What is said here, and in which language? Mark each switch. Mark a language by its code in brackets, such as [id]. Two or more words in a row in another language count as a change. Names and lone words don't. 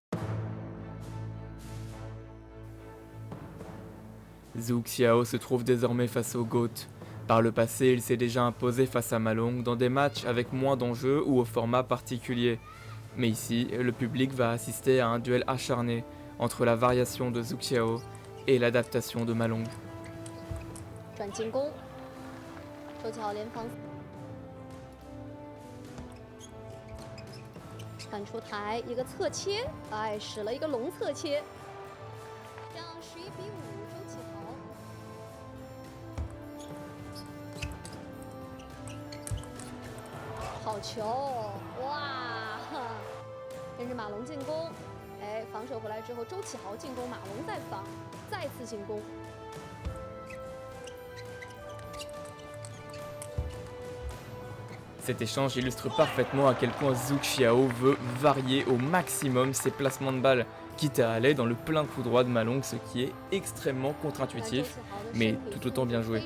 [fr] Zhu Qiao se trouve désormais face au GOAT. Par le passé, il s'est déjà imposé face à Ma Long dans des matchs avec moins d'enjeux ou au format particulier. Mais ici, le public va assister à un duel acharné entre la variation de Zhu Qiao et l'adaptation de Ma Long. [zh] 转进攻，周琦豪连防，反出台一个侧切，哎，使了一个龙侧切，这样11比5，周启豪。好球，哇！跟着马龙进攻，哎，防守回来之后，周启豪进攻，马龙再防，再次进攻。 [fr] Cet échange illustre parfaitement à quel point Zhu Qiao veut varier au maximum ses placements de balles, quitte à aller dans le plein coup droit de Ma Long, ce qui est extrêmement contre-intuitif, mais tout autant bien joué.